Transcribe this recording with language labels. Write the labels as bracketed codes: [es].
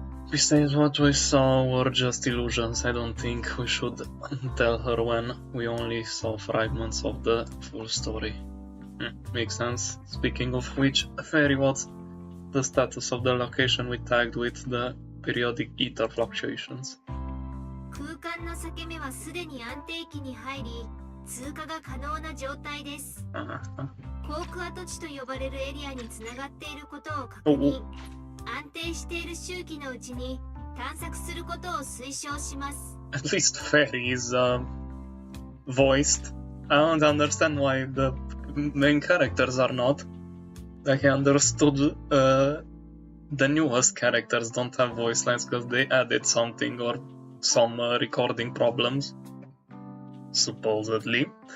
[en] Besides, what we saw were just illusions. I don't think we should tell her when we only saw fragments of the full story. Makes sense. Speaking of which, Fairy, what's the status of the location we tagged with the periodic ether fluctuations? [ja] 空間の裂け目はすでに安定期に入り、通過が可能な状態です。航空跡地と呼ばれるエリアにつながっていることを確認。安定している周期のうちに探索することを推奨します。 [en] At least Fairy is voiced. I don't understand why the main characters are not. Like, I understood the newest characters don't have voice lines because they added something or some recording problems, supposedly.